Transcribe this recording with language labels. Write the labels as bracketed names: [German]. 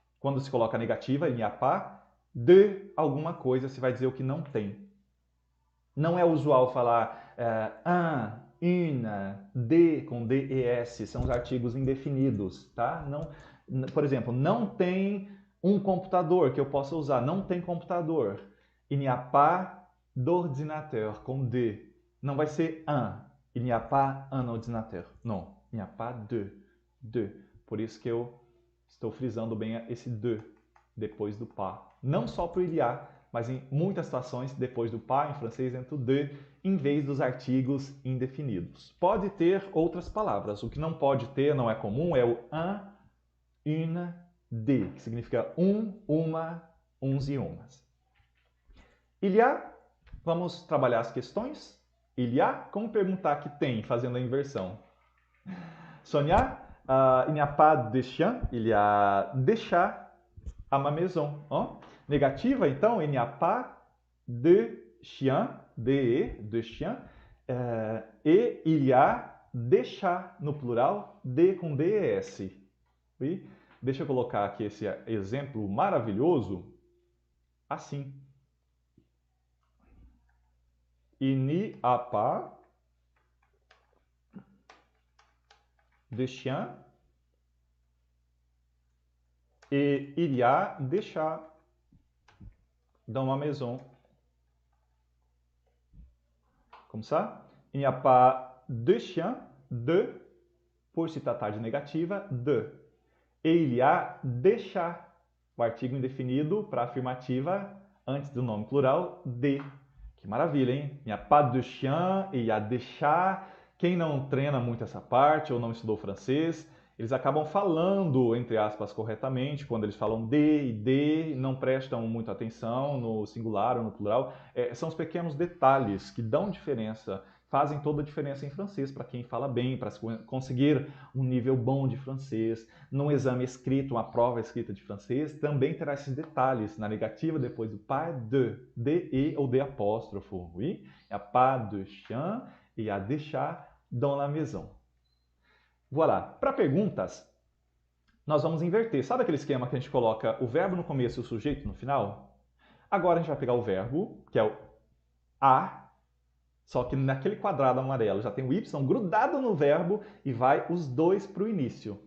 [Portuguese] Quando se coloca a negativa, [French] il n'y a pas, [Portuguese] de alguma coisa, se vai dizer o que não tem. Não é usual falar un, une, de, com D e S, são os artigos indefinidos, tá? Não, por exemplo, não tem um computador que eu possa usar. Não tem computador. [French] Il n'y a pas d'ordinateur, [Portuguese] com D. Não vai ser [French] un. Il n'y a pas un ordinateur. [Portuguese] Não. [French] Il n'y a pas de. De. [Portuguese] Por isso que eu estou frisando bem esse de depois do pas. Não só para o il y a, mas em muitas situações, depois do pas, em francês, entra o de, em vez dos artigos indefinidos. Pode ter outras palavras. O que não pode ter, não é comum, é o un, une, de, que significa um, uma, uns e umas. Il y a, vamos trabalhar as questões. Il y a, como perguntar que tem, fazendo a inversão. Sonia, [French] Il n'y a pas de chien, il y a des chats à ma maison. [Portuguese] Ó. Negativa, então, [French] il n'y a pas de chien, [Portuguese] de chien, e [French] il y a des chats [Portuguese] no plural, de com des. Oui? Deixa eu colocar aqui esse exemplo maravilhoso assim. [French] Il n'y a pas de chien et il y a des chats dans ma maison. Comme ça, il n'y a pas de chien, de, [Portuguese] por se tratar de negativa, [French] de. [Portuguese] E il y a des chats, o artigo indefinido para afirmativa antes do nome plural, de. Que maravilha, hein? [French] Il n'y a pas de chien et il y a des chats. [Portuguese] Quem não treina muito essa parte ou não estudou francês, eles acabam falando, entre aspas, corretamente, quando eles falam de e de, não prestam muita atenção no singular ou no plural. São os pequenos detalhes que dão diferença, fazem toda a diferença em francês para quem fala bem, para conseguir um nível bom de francês. Num exame escrito, uma prova escrita de francês, também terá esses detalhes. Na negativa, depois do pas de e ou de apóstrofo. Oui? [French] Il n'y a pas de chien, il y a des chats dans la maison. Voilà. [Portuguese] Para perguntas, nós vamos inverter. Sabe aquele esquema que a gente coloca o verbo no começo e o sujeito no final? Agora a gente vai pegar o verbo, que é o a, só que naquele quadrado amarelo já tem o y grudado no verbo e vai os dois para o início.